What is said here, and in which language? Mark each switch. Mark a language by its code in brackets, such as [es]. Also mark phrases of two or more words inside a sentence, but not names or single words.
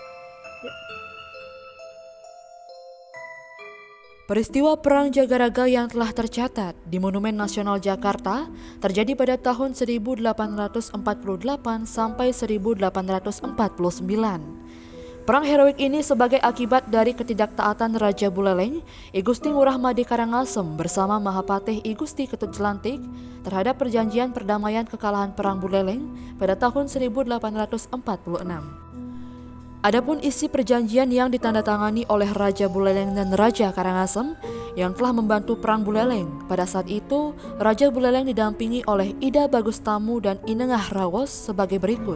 [id] Peristiwa Perang Jagaraga yang telah tercatat di Monumen Nasional Jakarta terjadi pada tahun 1848 sampai 1849. Perang heroik ini sebagai akibat dari ketidaktaatan Raja Buleleng, I Gusti Ngurah Madi Karangasem bersama Mahapatih I Gusti Ketut Jelantik terhadap perjanjian perdamaian kekalahan Perang Buleleng pada tahun 1846. Adapun isi perjanjian yang ditandatangani oleh Raja Buleleng dan Raja Karangasem yang telah membantu Perang Buleleng. Pada saat itu, Raja Buleleng didampingi oleh Ida Bagustamu dan Inengah Rawos sebagai berikut.